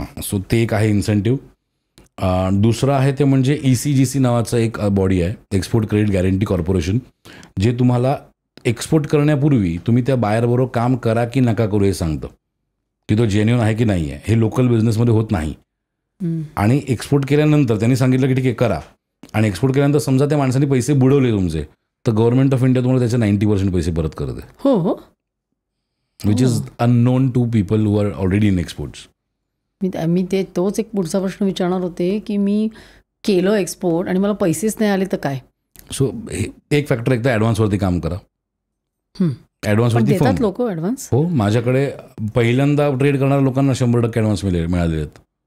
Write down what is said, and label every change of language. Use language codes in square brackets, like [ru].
[mr] So ते एक आहे इन्सेंटिव्ह. दुसरं आहे ते म्हणजे ECGC नावाचं एक बॉडी आहे, एक्सपोर्ट क्रेडिट गॅरंटी कॉर्पोरेशन, जे तुम्हाला एक्सपोर्ट करण्यापूर्वी तुम्ही त्या बायरबरोबर काम करा की नका करू हे सांगतं, की तो जेन्युइन आहे की नाही आहे. हे लोकल बिझनेसमध्ये होत नाही. आणि एक्सपोर्ट केल्यानंतर त्यांनी सांगितलं की ठीक आहे करा, आणि एक्सपोर्ट केल्यानंतर समजा त्या माणसाने पैसे बुडवले तुमचे, तर गव्हर्नमेंट ऑफ इंडिया तुम्हाला त्याचे 90% पैसे परत करते. हो हो. [en] Which is unknown to people who are already in exports. [mr] मी तोच एक पुढचा प्रश्न विचारणार होते की मी केलं एक्सपोर्ट आणि मला पैसेच नाही आले तर काय? सो एक फॅक्टर, एकदा ॲडव्हान्सवरती काम करा. ॲडव्हान्सवरती देतात लोक ॲडव्हान्स? हो, माझ्याकडे पहिल्यांदा ट्रेड करणाऱ्या लोकांना 100% ॲडव्हान्स मिळालेले आहेत.